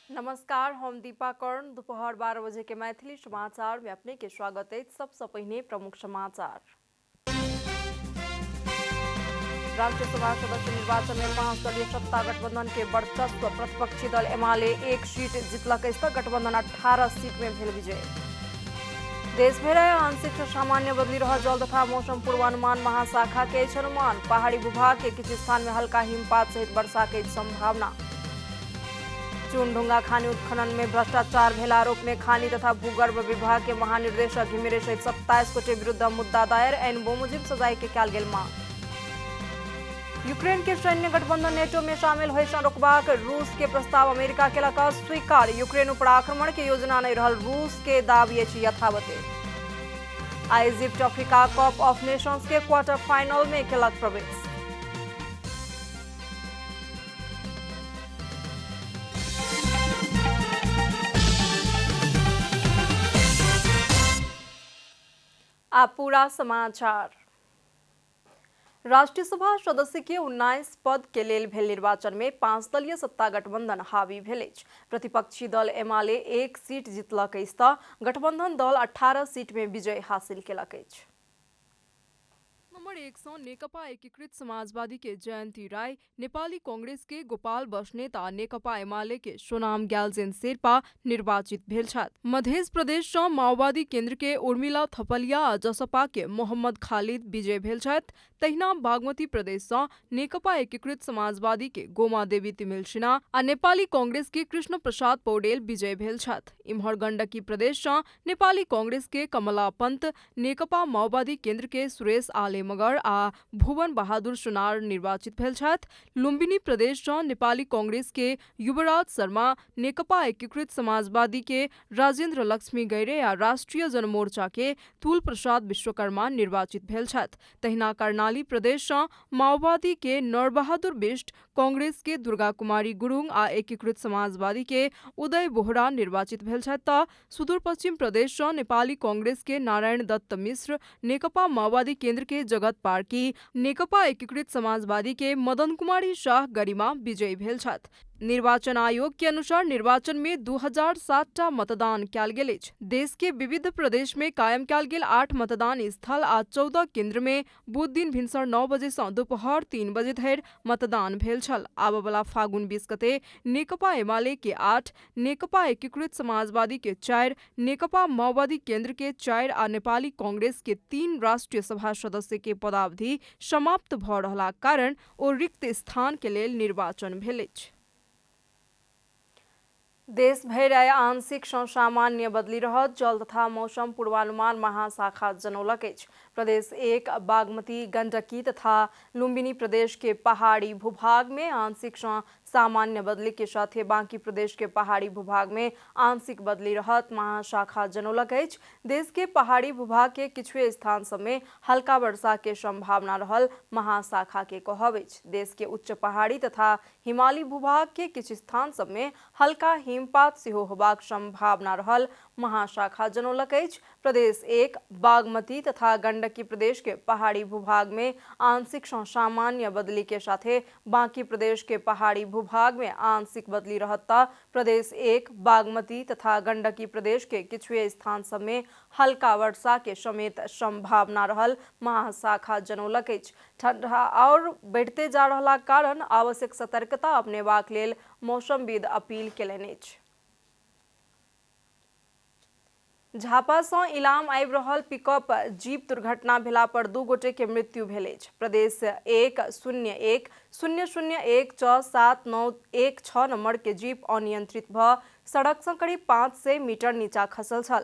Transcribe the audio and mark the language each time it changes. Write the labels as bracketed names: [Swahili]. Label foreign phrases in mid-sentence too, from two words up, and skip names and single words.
[Maithili] नमस्कार, हम दीपा कर्ण। दोपहर 12 बजे के मैथिली समाचार में अपने के स्वागत है। सबसे पहले प्रमुख समाचार। राष्ट्रीय सभा सदस्य निर्वाचन में 5 दलीय सत्ता गठबंधन के वर्चस्व। प्रतिपक्षी दल एमाले 1 सीट जीतलक तो गठबंधन 18 सीट में भेल विजय। देश भर आंशिक से सामान्य बदली रहा जल तथा मौसम पूर्वानुमान महाशाखा के अनुमान। पहाड़ी भूभाग के कुछ स्थान में हल्का हिमपात सहित वर्षा के संभावना। चूनढुंगा खानी उत्खनन में भ्रष्टाचार भेल आरोप में खानी तथा भूगर्भ विभाग के महानिर्देशक घिमिरे सहित 27 गोटे विरुद्ध मुद्दा दायर। एन मुजिब सजाए के कयल गेल मांग। यूक्रेन के सैन्य गठबंधन नेटो में शामिल होय सँ रोकबाक रूस के प्रस्ताव अमेरिका केलक स्वीकार। यूक्रेन पर आक्रमण के योजना नहीं रहल, रूस के दाबी अछि यथावते। आ इजिप्ट अफ्रीका कप ऑफ नेशंस के क्वार्टर फाइनल में केलक प्रवेश। आप पूरा समाचार। राष्ट्रीय सभा सदस्य के 19 पद के लेल भेल निर्वाचन में 5 दलीय सत्ता गठबंधन हावी भेल अछि। प्रतिपक्षी दल एमाले 1 सीट जीतलक अछि तऽ गठबंधन दल 18 सीट में विजय हासिल केलक अछि। नंबर 1 सँ नेकपा एकीकृत समाजवादी के जयंती राय, नेपाली कांग्रेस के गोपाल बस्नेत आ नेकपा एमाले के सोनाम ग्याल्जेन शेर्पा निर्वाचित भेल छथि। मध्य प्रदेश सँ माओवादी केंद्र के उर्मिला थपलिया आ जसपा के मोहम्मद खालिद विजय भेल छथि। तहिना बागमती प्रदेश सँ नेकपा एकीकृत समाजवादी के गोमा देवी तिमिल सिन्हा आ नेपाली कांग्रेस के कृष्ण प्रसाद पौडेल विजय भेल छथि। इम्हर गंडकी प्रदेश सँ नेपाली कांग्रेस के कमला पंत, नेकपा माओवादी केंद्र के सुरेश आले मगर आ भुवन बहादुर सुनार निर्वाचित भेल छथि। लुम्बिनी प्रदेश सँ नेपाली कांग्रेस के युवराज शर्मा, नेकपा एकीकृत समाजवादी के राजेन्द्र लक्ष्मी गैरे आ राष्ट्रिय जनमोर्चा के तुल प्रसाद विश्वकर्मा निर्वाचित भेल छथि। तहिना कर्णाली प्रदेश सँ माओवादी के नरबहादुर बिष्ट, कांग्रेस के दुर्गा कुमारी गुरुङ आ एकीकृत समाजवादी के उदय बोहरा निर्वाचित भेल छथि तऽ सुदूर पश्चिम प्रदेश सँ नेपाली कांग्रेस के नारायण दत्त मिश्र, नेकपा माओवादी केंद्र के जगत पार्की, नेकपा एकीकृत समाजवादी के मदन कुमारी शाह गरिमा विजयी भेल छथि। निर्वाचन आयोग के अनुसार निर्वाचन में 2007 मतदान कयल गेल अछि। देश के विविध प्रदेश में कायम कयल गेल 8 मतदान स्थल आ 14 केंद्र में बुध दिन भिनसर 9 बजे सँ दुपहर 3 बजे धरि मतदान भेल छल। आबय वाला फागुन 20 गते नेकपा एमाले के 8, नेकपा एकीकृत समाजवादी के 4, नेकपा माओवादी केंद्र के 4 आ नेपाली कांग्रेस के 3 राष्ट्रीय सभा सदस्य के पदावधि समाप्त भऽ रहलाक कारण ओ रिक्त स्थान के लेल निर्वाचन भेल अछि। देश भर आंशिक सँ सामान्य बदली रहत जल तथा मौसम पूर्वानुमान महाशाखा जनौलक अछि। प्रदेश 1 बागमती, गंडकी तथा लुम्बिनी प्रदेश के पहाड़ी भूभाग में आंशिक सँ सामान्य बदली के साथ बाकी प्रदेश के पहाड़ी भूभाग में आंशिक बदली रहत महाशाखा जनौलक अछि। देश के पहाड़ी भूभाग के किछुए स्थान सब में हल्का वर्षा के संभावना रहल महाशाखा के कहब अछि। देश के उच्च पहाड़ी तथा हिमालयी भूभाग के किछु स्थान सब में हल्का हिमपात सेहो होबाक संभावना रहल महाशाखा जनौलक अछि। प्रदेश 1 बागमती तथा गंडकी प्रदेश के पहाड़ी भूभाग में आंशिक सँ सामान्य बदली के साथे बाकी प्रदेश के पहाड़ी भूभाग में आंशिक बदली रहता प्रदेश 1 बागमती तथा गंडकी प्रदेश के किछुए स्थान सब में हल्का वर्षा के समेत संभावना रहल महाशाखा जनौलक अछि। ठंडा और बढ़ते जा रहला कारण आवश्यक सतर्कता अपनेबाक लेल मौसमविद अपील केलनि अछि। झापा सँ इलाम आबि रहल पिकअप जीप दुर्घटना भेला पर 2 गोटे के मृत्यु भेल अछि। प्रदेश 101-0147916 नंबर के जीप अनियंत्रित भऽ सड़क सँ करीब 500 मीटर नीचा खसल छल।